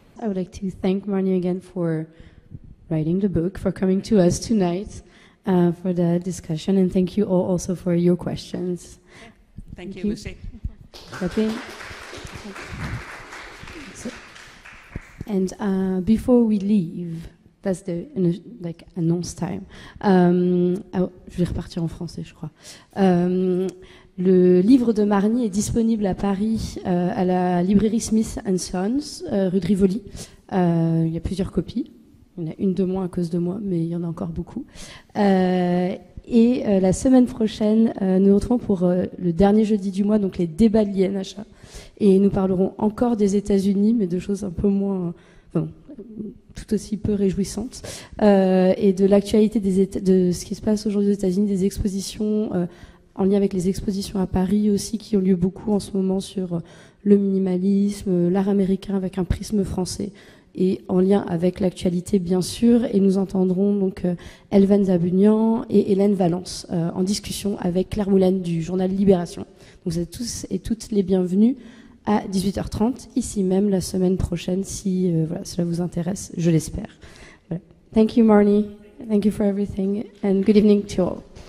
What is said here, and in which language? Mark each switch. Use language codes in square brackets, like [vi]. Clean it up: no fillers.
[en] I would like to thank Marnie again for writing the book, for coming to us tonight, for the discussion, and thank you all also for your questions. Thank you, Lucy. And before we leave, that's the announce time. [fr] Je vais repartir en français, je crois. Le livre de Marnie est disponible à Paris, à la librairie Smith & Sons, rue de Rivoli. Il y a plusieurs copies. Il y en a une de moins à cause de moi, mais il y en a encore beaucoup. Et la semaine prochaine, nous nous retrouvons pour le dernier jeudi du mois, donc les débats de l'INHA. Et nous parlerons encore des États-Unis, mais de choses un peu moins, tout aussi peu réjouissantes, et de l'actualité de ce qui se passe aujourd'hui aux États-Unis, des expositions en lien avec les expositions à Paris aussi, qui ont lieu beaucoup en ce moment sur le minimalisme, l'art américain avec un prisme français, et en lien avec l'actualité bien sûr. Et nous entendrons donc Elvan Zabunian et Hélène Valence en discussion avec Claire Moulin du journal Libération. Donc vous êtes tous et toutes les bienvenus à 18h30, ici même la semaine prochaine, si cela vous intéresse, je l'espère. Voilà. [en] Thank you, Marnie. Thank you for everything, and good evening to all.